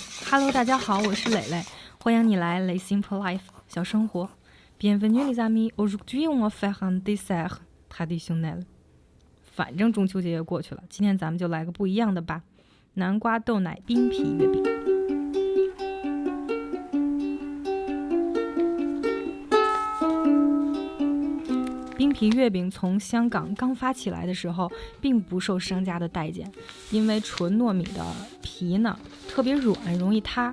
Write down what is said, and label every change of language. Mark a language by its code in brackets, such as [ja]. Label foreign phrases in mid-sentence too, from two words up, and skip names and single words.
[fr] Hello， [zh] 大家好，我是蕾蕾，欢迎你来 [fr] Les Simple Life 小生活。Bienvenue les amis, aujourd'hui on va faire un dessert traditionnel。 [zh] 反正中秋节也过去了，今天咱们就来个不一样的吧，南瓜豆奶冰皮月饼。冰皮月饼从香港刚发起来的时候，并不受商家的待见，因为纯糯米的皮呢特别软，容易塌。